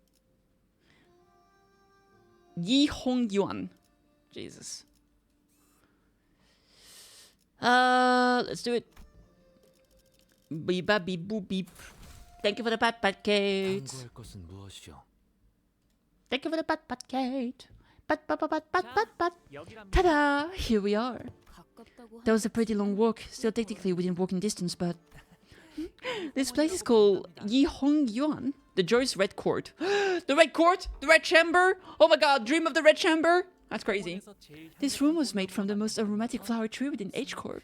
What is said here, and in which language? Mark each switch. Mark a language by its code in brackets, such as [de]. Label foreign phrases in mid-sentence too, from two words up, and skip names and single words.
[en] Jesus. Let's do it. Beep beep boop beep. Thank you for the pat Kate. Thank you for the pat Kate. Pat. Ta-da! Here we are. That was a pretty long walk, still technically within walking distance, but... This place is called Yihongyuan, the Joyous Red Court. The Red Court? The Red Chamber? Oh my god, dream of the Red Chamber? That's crazy. This room was made from the most aromatic flower tree within H-Corp.